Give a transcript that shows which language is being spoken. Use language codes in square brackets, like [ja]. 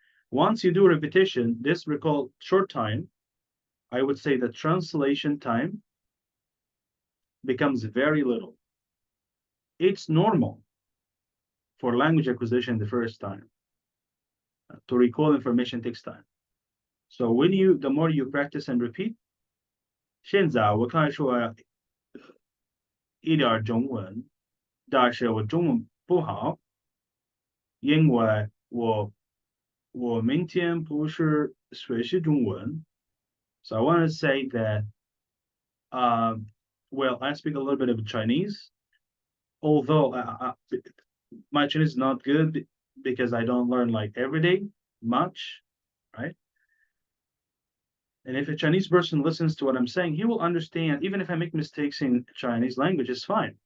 [en] Once you do repetition, this recall short time, I would say the translation time becomes very little. It's normal for language acquisition the first time. To recall information takes time. So the more you practice and repeat, [zh] 现在我可以说一点中文，但是我中文不好，因为我明天不是学习中文。 [en] So I want to say that, well, I speak a little bit of Chinese, although my Chinese is not good because I don't learn like every day much, right? And if a Chinese person listens to what I'm saying, he will understand, even if I make mistakes in Chinese language, it's fine.